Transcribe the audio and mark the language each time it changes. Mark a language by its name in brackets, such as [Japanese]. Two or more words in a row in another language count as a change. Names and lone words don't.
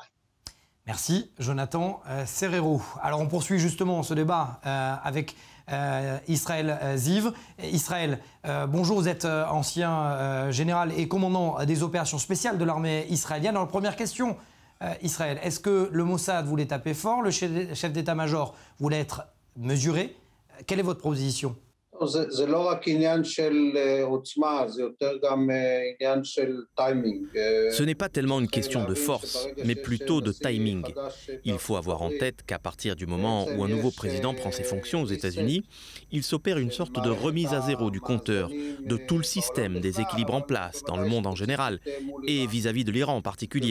[French] Merci, Jonathan Serrero. Alors, on poursuit justement ce débat avec Israël Ziv. Israël, bonjour, vous êtes ancien général et commandant des opérations spéciales de l'armée israélienne. Alors, première question, Israël, est-ce que le Mossad voulait taper fort, le chef d'état-major voulait être mesuré? Quelle est votre position? [Hebrew] זה לא רק עניין של עוצמה, זה יותר גם עניין של טיימינג. [French] Ce n'est pas tellement une question de force, mais plutôt de timing. Il faut avoir en tête qu'à partir du moment où un nouveau président prend ses fonctions aux États-Unis, il s'opère une sorte de remise à zéro du compteur, de tout le système, des équilibres en place, dans le monde en général, et vis-à-vis de l'Iran en particulier.